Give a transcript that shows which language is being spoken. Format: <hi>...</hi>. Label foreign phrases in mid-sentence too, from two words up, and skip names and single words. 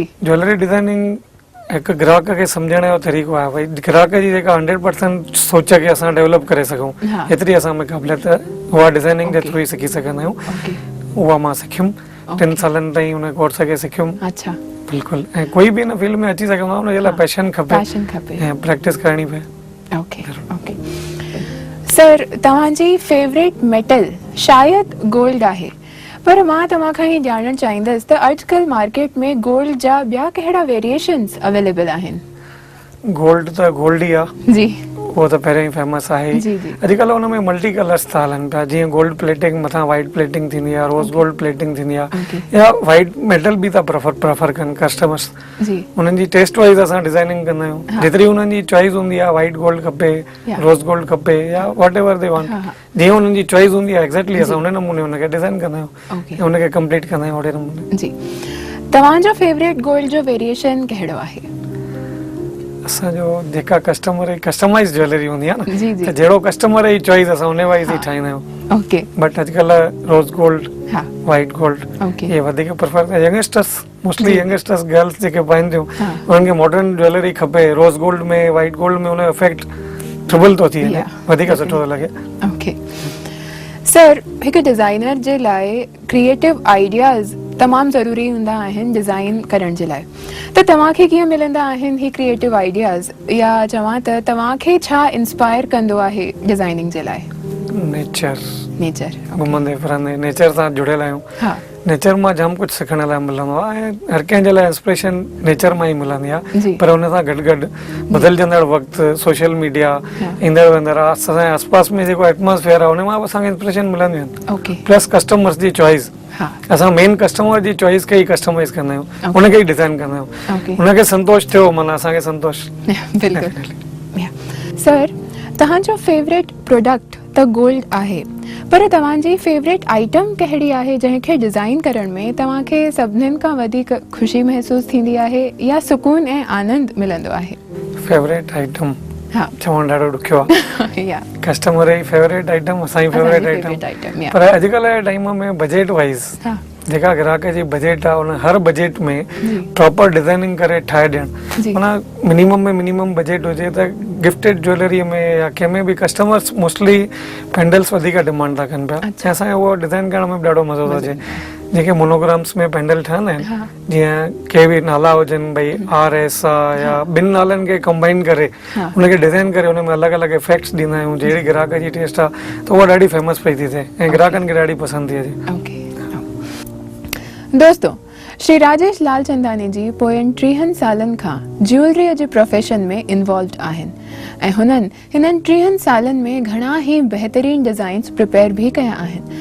<en>jewellery designing</en> <sd>हिकु ग्राहक खे सम्झण जो तरीक़ो आहे, भई ग्राहक जी जेका 100% सोच खे असां डेवलप करे सघूं, हा एतिरी असां में क़ाबिलियत उहा डिज़ाइनिंग जे Okay. थ्रू ई सिखी सघंदा आहियूं। ओके उहा मां सिखियुमि, Okay. 3 सालनि ताईं उन कोर्स खे सिखियुमि। अच्छा बिल्कुलु, ऐं कोई बि हिन फील्ड में अची सघंदो आहे, हुनजे लाइ हा। पैशन खपे पैशन खपे ऐं प्रैक्टिस करणी पए।</sd> <en>okay okay sir</en> <sd>तव्हांजी</sd> <en>favourite metal</en> <sd>शायदि गोल्ड आहे, पर मां तव्हां खां ही ॼाणणु चाहींदसि त अॼुकल्ह मार्केट में गोल्ड जा ॿिया कहिड़ा</sd> <en>variations available</en> <sd>आहिनि? गोल्ड त गोल्ड ई आहे, जी उहो त पहिरियों ई फेमस आहे। जी जी अॼुकल्ह हुन में</sd> <en>multi colours</en> <sd>था हलनि पिया, जीअं</sd> <en>gold plating</en> <sd>मथां</sd> <en>white plating</en> <sd>थींदी आहे,</sd> <en>rose gold plating</en> <sd>थींदी आहे, ओके या</sd> <en>white metal</en> <sd>बि था प्रेफर कनि कस्टमर्स। जी उन्हनि जी</sd> <en>taste wise</en> <sd>असां डिज़ाइनिंग कंदा आहियूं, हा। जेतिरी उन्हनि जी चॉइस हूंदी आहे,</sd> <en>white gold</en> <sd>खपे, या।</sd> <en>rose gold</en> <sd>खपे, या</sd> <en>what ever they want,</en> <sd>हा हा जीअं उन्हनि जी चॉइस हूंदी आहे एक्ज़ैक्टली असां जी। उन नमूने उनखे डिज़ाइन कंदा आहियूं ओके ऐं उनखे कंप्लीट कंदा आहियूं ओड़े नमूने। जी तव्हांजो</sd> <en>favourite gold</en> <sd>जो वेरिएशन कहिड़ो आहे? असांजो जेका कस्टमर जी</sd> <en>customise jewellery</en> <sd>हूंदी आहे जी न, जी त जहिड़ो कस्टमर जी चॉइस असां उन वाइज़ ई हा। ठाहींदा आहियूं। ओके</sd> <en>but अॼुकल्ह rose gold,</en> <sd>हा</sd> <en>white gold</en> <sd>ओके इहे वधीक</sd> <en>prefer, youngsters mostly</en> <sd>जी।</sd> <en>youngsters girls</en> <sd>जेके पाइनि थियूं, हा उन्हनि खे</sd> <en>modern jewellery</en> <sd>खपे,</sd> <en>rose gold</en> <sd>में</sd> <en>white gold</en> <sd>में उनजो इफेक्ट ट्रिबल थो थी वञे, या, वधीक ओके। सुठो थो लॻे।</sd> <en>okay sir</en> <sd>हिकु डिज़ाइनर जे लाइ</sd> <en>creative ideas</en> <sd>तमामु ज़रूरी हूंदा आहिनि डिज़ाइन करण जे लाइ, त तव्हांखे कीअं मिलंदा आहिनि ही</sd> <en>creative ideas,</en> <sd>या चवां त तव्हांखे छा इंस्पायर कंदो आहे डिज़ाइनिंग जे लाइ? नेचर, नेचर घुमंदे फिरंदे नेचर सां जुड़ियल आहियूं, हा नेचर मां जाम कुझु सिखण लाइ मिलंदो आहे ऐं हर कंहिंजे लाइ इंस्पिरेशन नेचर मां ई मिलंदी आहे। जी पर हुन सां गॾु गॾु बदिलजंदड़ वक़्तु,</sd> <en>social media,</en> <sd>हा ईंदड़ वेंदड़ असांजे आसपास में जेको एटमॉस्फेयर आहे उन मां बि असांखे इंस्पिरेशन मिलंदियूं आहिनि, ओके</sd> <en>plus customers</en> <sd>जी चॉइस। हा असां</sd> <en>main customer</en> <sd>जी चॉइस खे ई कस्टमाइज़ कंदा आहियूं, Okay. उनखे ई डिज़ाइन कंदा आहियूं, ओके उनखे संतोष थियो माना असांखे संतोष। बिल्कुलु या। सर तव्हांजो</sd> <en>favourite product</en> <sd>त गोल्ड आहे, पर तव्हांजी</sd> <en>favourite item</en> <sd>कहिड़ी आहे जंहिंखे डिज़ाइन करण में तव्हांखे सभिनीनि खां वधीक ख़ुशी महसूस थींदी आहे या सुकून ऐं आनंद मिलंदो आहे?</sd> <en>favourite item</en> <sd>हा चवणु ॾाढो ॾुखियो आहे, या कस्टमर जी</sd> <en>favourite item</en> <sd>असांजी</sd> <en>favourite item,</en> <sd>आइटम या पर अॼुकल्ह जे टाइम में</sd> <en>budget wise</en> <sd>हा जेका ग्राहक जी बजट आहे उन हर बजट में जी</sd> <en>proper designing</en> <sd>करे ठाहे ॾियणु, जी माना मिनिमम में मिनिमम बजट हुजे त</sd> <en>gifted jewellery</en> <sd>में या कंहिंमें बि</sd> <en>customers mostly pendants</en> <sd>वधीक डिमांड था कनि पिया, अच्छा। ऐं असांखे उहो डिज़ाइन करण में बि ॾाढो मज़ो थो अचे। जेके मोनोग्राम्स में पेंडल ठहंदा आहिनि, हा जीअं के बि नाला हुजनि, भई RS आहे या ॿिनि नालनि खे कंबाइन करे हा उनखे डिज़ाइन करे उन में अलॻि अलॻि इफेक्ट्स ॾींदा आहियूं, जहिड़ी ग्राहक जी टेस्ट आहे त उहा ॾाढी फेमस पई थी थिए ऐं ग्राहकनि खे ॾाढी पसंदि थी अचे। ओके दोस्तों श्री राजेश लालचंदानी जी पोयनि 30 सालनि खां ज्वेलरी जे प्रोफेशन में इन्वॉल्व आहिनि ऐं हिननि 30 सालनि में घणा ई बहितरीन</sd> <en>designs prepare</en> <sd>भी कया आहिनि।</sd>